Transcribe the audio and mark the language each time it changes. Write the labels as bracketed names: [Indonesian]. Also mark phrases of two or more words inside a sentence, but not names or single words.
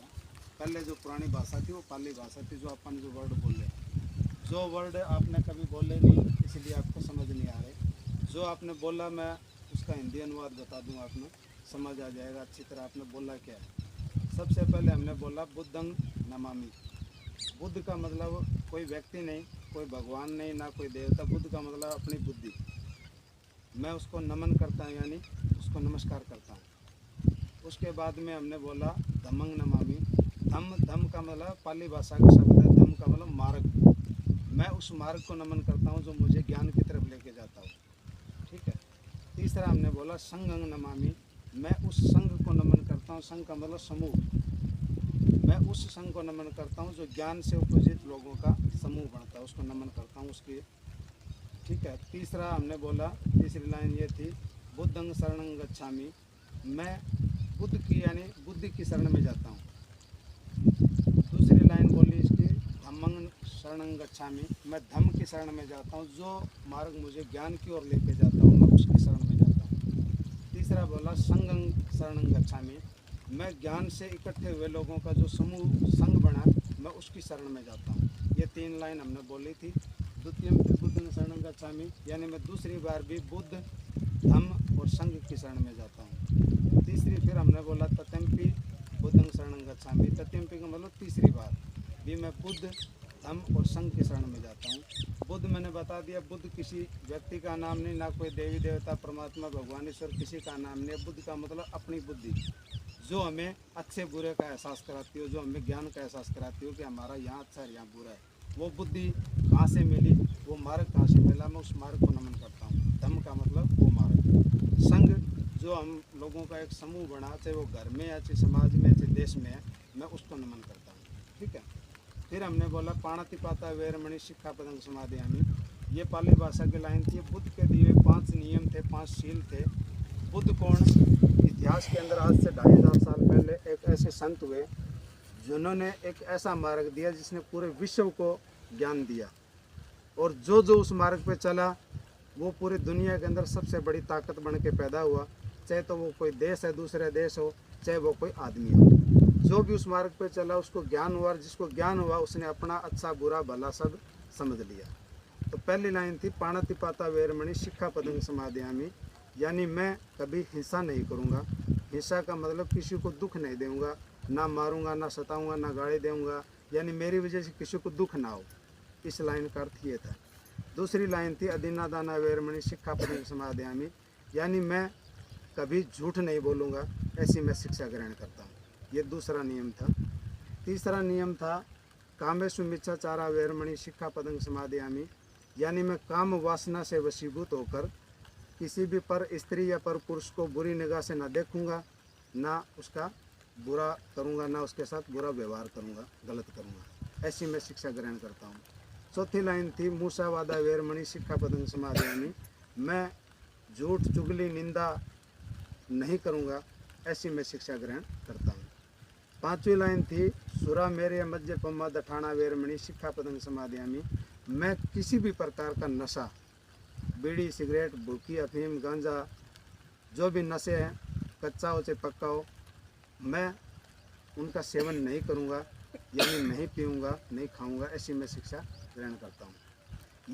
[Hindi] पहले जो पुरानी भाषा थी वो पाली भाषा थी, जो अपन जो वर्ड बोले, जो वर्ड आपने कभी बोले नहीं इसलिए आपको समझ नहीं आ रहे। जो आपने बोला मैं उसका हिंदी अनुवाद बता दूँ, आपने समझ आ जाएगा अच्छी तरह आपने बोला क्या है। सबसे पहले हमने बोला [Pali] बुद्धं नमामि। [Hindi] बुद्ध का मतलब कोई व्यक्ति नहीं, कोई भगवान नहीं, ना कोई देवता। बुद्ध का मतलब अपनी बुद्धि। मैं उसको नमन करता हूँ, यानी उसको नमस्कार करता हूँ। उसके बाद में हमने बोला [Pali] धम्मं नमामि। [Hindi] धम का मतलब पाली भाषा का शब्द है, धम का मतलब मार्ग। मैं उस मार्ग को नमन करता हूँ जो मुझे ज्ञान की तरफ लेके जाता हूँ। ठीक है। तीसरा हमने बोला [Pali] संघं नमामि। [Hindi] मैं उस संघ को नमन करता हूँ। संघ का मतलब समूह। मैं उस संघ को नमन करता हूँ जो ज्ञान से उपजित लोगों का समूह बनता है, उसको नमन करता हूँ उसकी। ठीक है। तीसरा हमने बोला, तीसरी लाइन ये थी [Pali] बुद्धं शरणं गच्छामि। [Hindi] मैं बुद्ध की यानी बुद्धि की शरण में जाता हूँ। दूसरी लाइन बोली इसकी [Pali] धम्मं शरणं गच्छामि। [Hindi] मैं धम्म की शरण में जाता हूँ, जो मार्ग मुझे ज्ञान की ओर लेके जाता हूँ, मैं उसकी शरण में जाता हूँ। तीसरा बोला [Pali] संघं शरणं गच्छामि। [Hindi] मैं ज्ञान से इकट्ठे हुए लोगों का जो समूह संघ बना, मैं उसकी शरण में जाता हूँ। ये 3 लाइन हमने बोली थी। [Pali] द्वितीयम्पि बुद्धं शरणं गच्छामि, [Hindi] यानी मैं दूसरी बार भी बुद्ध, धम्म और संघ की शरण में जाता हूँ। तीसरी फिर हमने बोला [Pali] तत्यम्पि बुद्धं शरणं गच्छामि, [Hindi] तत्यम्पि का मतलब तीसरी बार भी मैं बुद्ध, धम्म और संघ की शरण में जाता हूँ। बुद्ध मैंने बता दिया, बुद्ध किसी व्यक्ति का नाम नहीं, ना कोई देवी देवता, परमात्मा, भगवान, ईश्वर किसी का नाम नहीं है। बुद्ध का मतलब अपनी बुद्धि, जो हमें अच्छे बुरे का एहसास कराती हो, जो हमें ज्ञान का एहसास कराती हो कि हमारा यहाँ अच्छा है यहाँ बुरा है। वो बुद्धि कहाँ से मिली, वो मार्ग कहाँ से मिला, मैं उस मार्ग को नमन करता हूँ। धम्म का मतलब वो मार्ग। संघ जो हम लोगों का एक समूह बना, चाहे वो घर में या चाहे समाज में चाहे देश में है, मैं उसको नमन करता हूँ। ठीक है। फिर हमने बोला [Pali] पाणितिपाता वेरमणि शिक्षापदं समादयामि। [Hindi] ये पाली भाषा की लाइन थी। बुद्ध के दिए 5 नियम थे, 5 शील थे। बुद्ध कौन? इतिहास के अंदर आज से 2500 साल पहले एक ऐसे संत हुए जिन्होंने एक ऐसा मार्ग दिया जिसने पूरे विश्व को ज्ञान दिया, और जो जो उस मार्ग पे चला वो पूरी दुनिया के अंदर सबसे बड़ी ताकत बन के पैदा हुआ। चाहे तो वो कोई देश है, दूसरे देश हो, चाहे वो कोई आदमी हो, जो भी उस मार्ग पे चला उसको ज्ञान हुआ, और जिसको ज्ञान हुआ उसने अपना अच्छा बुरा भला सब समझ लिया। तो पहली लाइन थी [Pali] पाणितिपाता वेरमणि शिक्षापदं समादयामि, [Hindi] यानी मैं कभी हिंसा नहीं करूँगा। हिंसा का मतलब किसी को दुख नहीं दूंगा, ना मारूंगा, ना सताऊंगा, ना गाली दूंगा, यानी मेरी वजह से किसी को दुख ना हो। इस लाइन का अर्थ ये था। दूसरी लाइन थी [Pali] अदीनादाना वेरमणि शिक्षापदं समादयामि, [Hindi] यानी मैं कभी झूठ नहीं बोलूँगा, ऐसी मैं शिक्षा ग्रहण करता हूँ। ये दूसरा नियम था। तीसरा नियम था [Pali] कामेषु मिच्छाचारा वेरमणि शिक्षापदं समादयामि, [Hindi] यानी मैं काम वासना से वशीभूत होकर किसी भी पर स्त्री या पर पुरुष को बुरी निगाह से ना देखूंगा, ना उसका बुरा करूंगा, ना उसके साथ बुरा व्यवहार करूंगा, गलत करूंगा, ऐसी मैं शिक्षा ग्रहण करता हूँ। चौथी लाइन थी [Pali] मूसावादा वेरमणि शिक्षापदं समादयामि, [Hindi] मैं झूठ, चुगली, निंदा नहीं करूंगा, ऐसी मैं शिक्षा ग्रहण करता हूँ। पांचवी लाइन थी [Pali] सुरा मेरे मध्य पम्मा दठाना वेरमणि शिक्षापदं समादयामि, [Hindi] मैं किसी भी प्रकार का नशा, बीड़ी, सिगरेट, भूकी, अफीम, गांजा, जो भी नशे हैं, कच्चा हो चाहे पक्का हो, मैं उनका सेवन नहीं करूंगा, यानी नहीं पीऊँगा, नहीं खाऊंगा, ऐसी मैं शिक्षा ग्रहण करता हूँ।